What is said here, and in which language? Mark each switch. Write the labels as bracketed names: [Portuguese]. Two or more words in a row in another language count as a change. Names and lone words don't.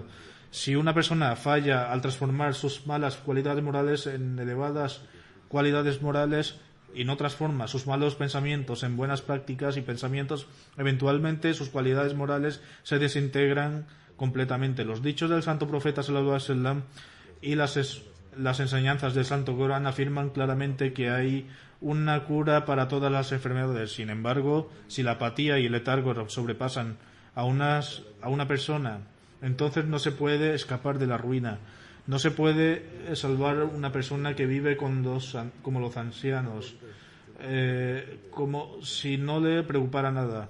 [Spanish] Si una persona falla al transformar sus malas cualidades morales en elevadas cualidades morales y no transforma sus malos pensamientos en buenas prácticas y pensamientos, eventualmente sus cualidades morales se desintegran completamente. Los dichos del santo profeta [Arabic] صلى الله عليه وسلم [Spanish] y las enseñanzas del santo Corán afirman claramente que hay una cura para todas las enfermedades. Sin embargo, si la apatía y el letargo sobrepasan a una persona, entonces no se puede escapar de la ruina. No se puede salvar una persona que vive como los ancianos, como si no le preocupara nada.